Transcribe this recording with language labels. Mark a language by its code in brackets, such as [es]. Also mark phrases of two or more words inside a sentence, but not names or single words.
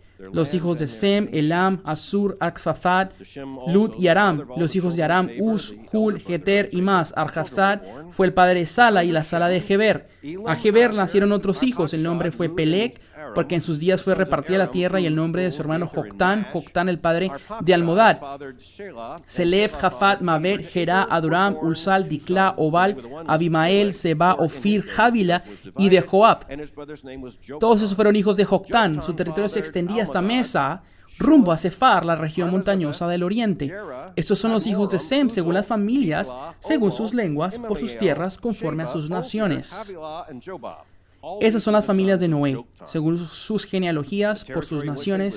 [es] Los hijos de Sem, Elam, Asur, Axfafad, Lud y Aram. Los hijos de Aram, Uz, Hul, Geter y más. Arjafsad fue el padre de Sala y la Sala de Heber. A Heber nacieron otros hijos. El nombre fue Peleg, porque en sus días fue repartida la tierra, y el nombre de su hermano Joctán, Joctán el padre de Almodad. Selef, Jafat, Mabed, Jerá, Adoram, Ulsal, Diclá, Obal, Abimael, Seba, Ofir, Javila y de Joab. Todos esos fueron hijos de Joctán. Su territorio se extendía hasta Mesa, rumbo a Sefar, la región montañosa del oriente. Estos son los hijos de Sem, según las familias, según sus lenguas, por sus tierras, conforme a sus naciones. Esas son las familias de Noé, según sus genealogías, por sus naciones.